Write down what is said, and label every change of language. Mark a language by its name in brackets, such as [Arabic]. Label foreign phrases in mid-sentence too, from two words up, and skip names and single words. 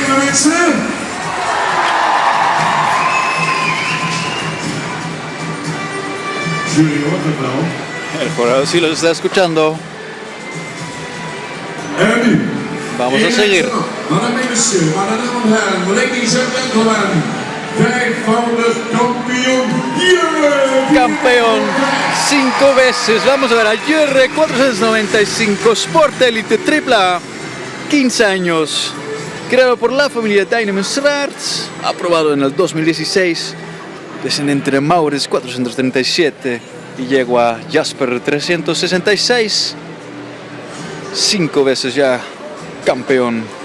[Dutch] mensen. Jullie hoort het wel. [Spanish] El jurado sí los está escuchando. [Dutch] En nu. [Spanish] Vamos a seguir. [French] Madame et monsieur, [German] meine Damen und Herren, [English] ladies and gentlemen, [Dutch] vijfvoudig kampioen Jurre. [Spanish] Campeón 5 veces. Vamos a ver a Jurre 495 Sport Elite AAA. 15 años. Creado por la familia Dynamo Sraerts. Aprobado en el 2016. Descendiente de Maurits 437 y yegua Jasper 366. 5 veces ya campeón.